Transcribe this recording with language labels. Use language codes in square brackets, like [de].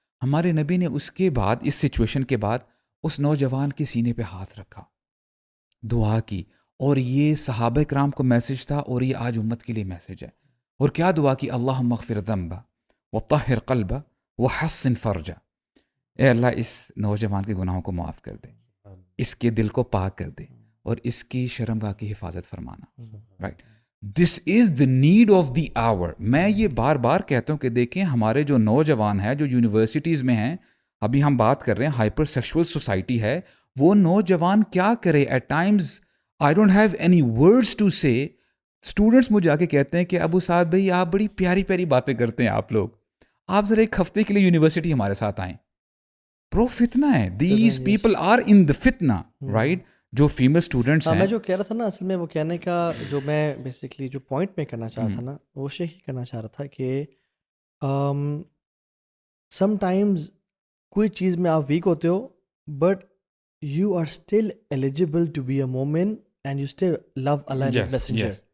[ur] ہمارے نبی نے اس کے بعد, اس سچویشن کے بعد, اس نوجوان کے سینے پہ ہاتھ رکھا, دعا کی, اور یہ صحابہ کرام کو میسج تھا اور یہ آج امت کے لیے میسج ہے. اور کیا دعا کی, [ar] اللہم اغفر ذنبہ وطہر قلبہ وحسن فرجہ, [ur] اے اللہ اس نوجوان کے گناہوں کو معاف کر دے, اس کے دل کو پاک کر دے, اور اس کی شرمگاہ کی حفاظت فرمانا. [en] Right, this is the need of the hour. [ur] میں یہ بار بار کہتا ہوں کہ دیکھیں ہمارے جو نوجوان ہیں جو یونیورسٹیز میں ہیں, ابھی ہم بات کر رہے ہیں ہائپر سیکشول سوسائٹی ہے, وہ نوجوان کیا کرے. [en] At times I don't have any words to say. [ur] اسٹوڈنٹس مجھے آ کے کہتے ہیں کہ ابو سعد بھائی آپ بڑی پیاری پیاری باتیں کرتے ہیں, آپ لوگ آپ ذرا ایک ہفتے کے لیے یونیورسٹی ہمارے ساتھ آئیں. برو فتنہ ہے, [en] These people are in the fitna. [ur] رائٹ, جو فیمیل اسٹوڈنٹس ہیں. میں جو کہہ رہا تھا نا, اصل میں وہ کہنے کا جو میں بیسکلی جو پوائنٹ میں کرنا چاہ رہا تھا نا, وہ یہ کرنا چاہ رہا تھا کہ سم ٹائمز کوئی چیز میں آپ ویک ہوتے ہو, [en] But you are still eligible to be a مومن and you still love Allah and his messenger.